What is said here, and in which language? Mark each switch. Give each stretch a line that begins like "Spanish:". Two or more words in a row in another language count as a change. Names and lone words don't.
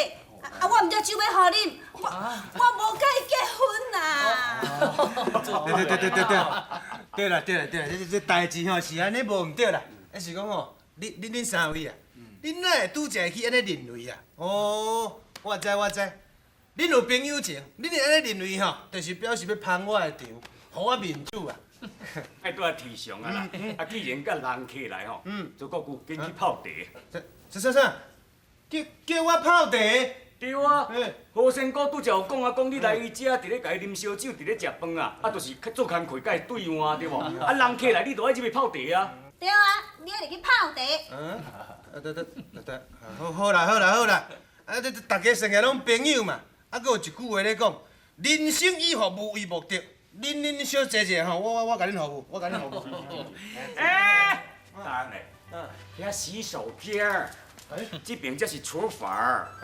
Min Nan Chinese: 我毋只酒要互恁，我无甲伊结婚啦。对啦，这代志吼是安尼无毋对啦，还是讲吼，恁三位啊，恁哪会拄一个去安尼认为啊？哦，我知，恁有朋友情，恁会安尼认为吼，就是表示要捧我的场，互我面子啊。爱拄啊提倡啊啦，啊既然甲人客来吼，做国舅紧去泡茶。啥？叫我泡茶？对啊，好先哥拄则有讲啊，讲你来伊遮，伫咧甲伊啉烧酒，伫咧食饭啊，啊，就是做工课甲伊对换对无？啊，人客来你就爱入去泡茶啊。对啊，你爱入去泡茶。得，好啦，啊，这大家生个拢朋友嘛，啊，搁有一句话咧讲，人生以服务为目的，恁小坐者吼，我甲恁服务，哎，当然嘞，遐洗手片，这边才是厨房。